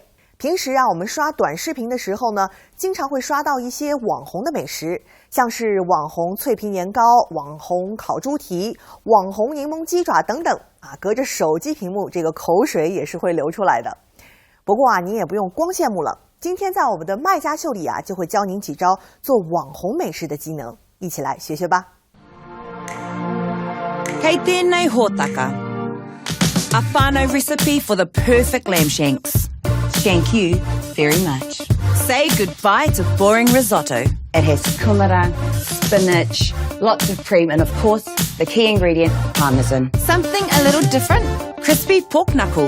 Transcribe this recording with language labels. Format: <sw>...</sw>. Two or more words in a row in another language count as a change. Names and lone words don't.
<zh>平时我们刷短视频的时候呢，经常会刷到一些网红的美食，像是网红脆皮年糕、网红烤猪蹄、网红柠檬鸡爪等等隔着手机屏幕，这个口水也是会流出来的。不过你也不用光羡慕了，今天在我们的卖家秀里就会教您几招做网红美食的技能，一起来学学吧。</zh> <mi>Kei tēnei hōtaka.</mi> <en>A whānau recipe for the perfect lamb shanks. Thank you very much. Say goodbye to boring risotto. It has kumara, spinach, lots of cream, and of course, the key ingredient, parmesan. Something a little different, crispy pork knuckles.</en>